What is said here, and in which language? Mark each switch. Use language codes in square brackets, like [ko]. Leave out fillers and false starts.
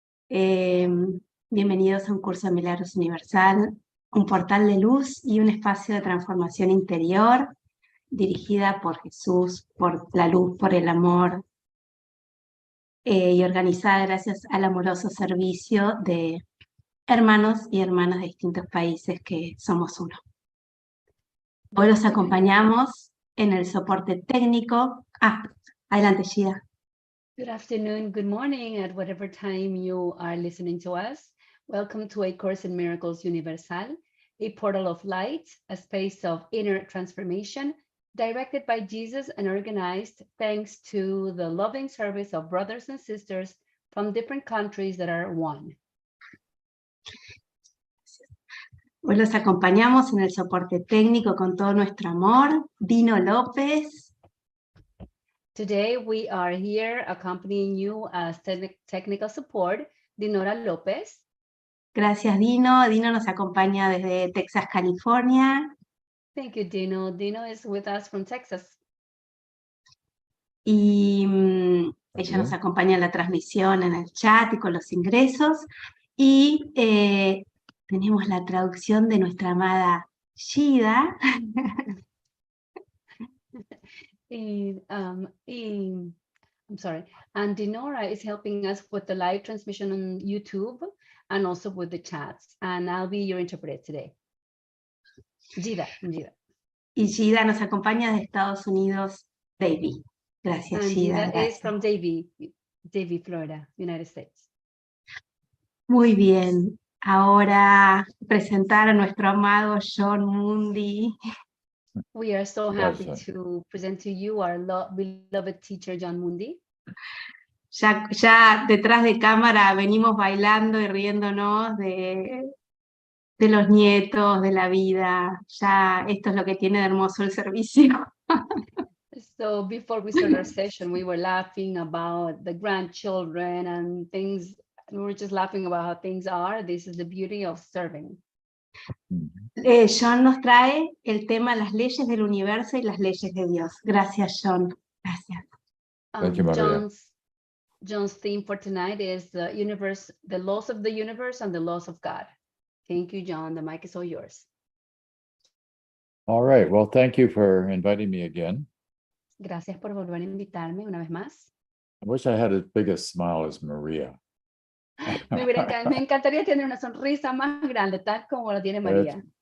[es] Bienvenidos a un curso de Milagros Universal, un portal de luz y un espacio de transformación interior dirigida por Jesús, por la luz, por el amor y organizada gracias al amoroso servicio de hermanos y hermanas de distintos países que somos uno. Hoy los acompañamos en el soporte técnico. Adelante, Shida. [en] Good afternoon, good morning, at whatever time you are listening to us. Welcome to A Course in Miracles Universal, a portal of light, a space of inner transformation, directed by Jesus and organized thanks to the loving service of brothers and sisters from different countries that are one. [es] Hoy los acompañamos en el soporte técnico con todo nuestro amor. Dino López. [en] Today we are here accompanying you as technical support, Dinora López. [es] Gracias, Dino. Dino nos acompaña desde Texas, California. [en] Thank you, Dino. Dino is with us from Texas. [es] Y ella nos acompaña en la transmisión, en el chat y con los ingresos. Y tenemos la traducción de nuestra amada Shida. [en] I'm sorry, and Dinora is helping us with the live transmission on YouTube and also with the chats, and I'll be your interpreter today. Gida. [es] Y Shida nos acompaña desde Estados Unidos, Davie. Gracias, [en] and Shida. Gida is from Davie, Florida, United States. [es] Muy bien. Ahora presentar a nuestro amado Jon Mundy. [en] We are so happy to present to you our beloved teacher, Jon Mundy. [es] Ya detrás de cámara venimos bailando y riéndonos de los nietos, de la vida. Ya esto es lo que tiene de hermoso el servicio. [en] So before we start our session, we were laughing about the grandchildren and things. We were just laughing about how things are. This is the beauty of serving. [es] Jon nos trae el tema las leyes del universo y las leyes de Dios. Gracias, Jon. Gracias. [en] Thank you, Maria. Jon's theme for tonight is the universe, the laws of the universe and the laws of God. Thank you, Jon. The mic is all yours. All right. Well, thank you for inviting me again. [es] Gracias por volver a invitarme una vez más. [en] I wish I had as big a smile as Maria. [es] Me encantaría tener una sonrisa más grande, tal como la tiene María.